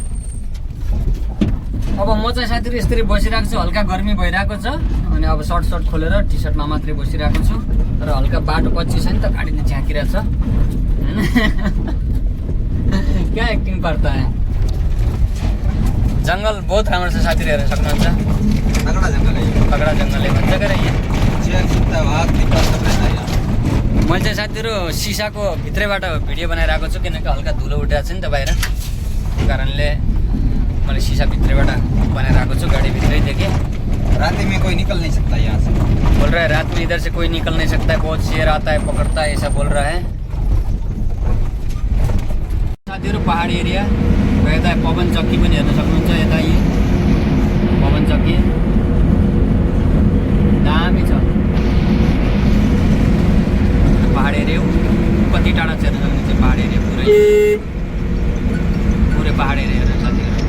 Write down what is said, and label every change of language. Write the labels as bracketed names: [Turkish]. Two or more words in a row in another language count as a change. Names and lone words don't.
[Nepali] अब म चाहिँ साथीहरू यसरी बसिरहेको छु हल्का गर्मी भइरहेको छ अनि अब सर्ट खोलेर टी सर्टमा मात्रै बसिरहेको छु र हल्का बाटो पछि छ नि त गाडीले झाँकिरहेको छ होइन [Hindi] क्या एक्टिङ पर्ता है [Nepali] जङ्गल बहुत राम्रो छ साथीहरू हेर्न सक्नुहुन्छ तगडा जङ्गल भन्छ के अरे मैले चाहिँ साथीहरू सिसाको भित्रैबाट भिडियो बनाइरहेको छु किनकि हल्का धुलो उठिरहेको छ नि त बाहिर त्यो कारणले मैले सिसा भित्रैबाट बनाइरहेको छु गाडी भित्रैदेखि [Hindi] रात में कोई निकल नहीं सकता यहाँ से बोल रहा है रात में इधर से कोई निकल नहीं सकता है बहुत शेर आता है पकड़ता है ऐसा बोल रहा है [Nepali] साथीहरू पहाडी एरिया यता पवन चक्की पनि हेर्न सक्नुहुन्छ यता यी पवन चक्की दामी छ पहाड एरिया कति टाढा छ हेर्न सक्नुहुन्छ पहाड एरिया पुरै पहाड एरिया हेर्न साथीहरू